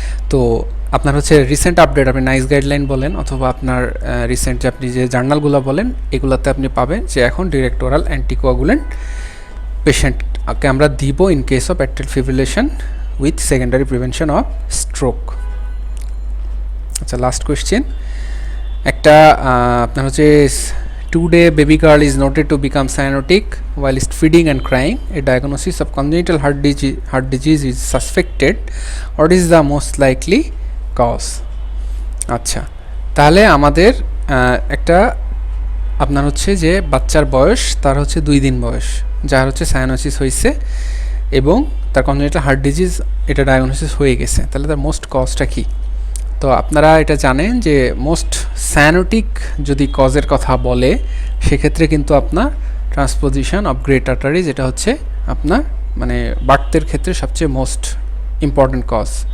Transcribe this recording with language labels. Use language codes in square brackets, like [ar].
[bn] তো আপনার হচ্ছে রিসেন্ট আপডেট আপনি নাইস গাইডলাইন বলেন অথবা আপনার রিসেন্ট যে আপনি যে জার্নালগুলো বলেন এগুলোতে আপনি পাবেন যে এখন ডিরেক্ট ওরাল অ্যান্টিকোয়াগুলেন্ট পেশেন্টকে আমরা দিব [en] In case of atrial fibrillation with secondary prevention of stroke. [bn] আচ্ছা, লাস্ট কোয়েশ্চেন, একটা আপনার হচ্ছে [en] 2-day baby girl is noted to become cyanotic whilst feeding and crying. A diagnosis of congenital heart disease is suspected. What is the most likely cause? [bn] আচ্ছা, তাহলে আমাদের একটা আপনার হচ্ছে যে বাচ্চার বয়স তার হচ্ছে 2 দিন বয়স, যার হচ্ছে সায়ানোসিস হয়েছে এবং তার কনজেনিটাল হার্ট ডিজিজ এটা ডায়াগনোসিস হয়ে গেছে, তাহলে তার মোস্ট কজটা কী? তো আপনারা এটা জানেন যে মোস্ট সায়ানোটিক যদি কজের কথা বলে সেক্ষেত্রে কিন্তু আপনার ট্রান্সপোজিশন অফ গ্রেট আর্টারিজ এটা হচ্ছে আপনার মানে বার্থের ক্ষেত্রে সবচেয়ে মোস্ট ইম্পর্ট্যান্ট কজ।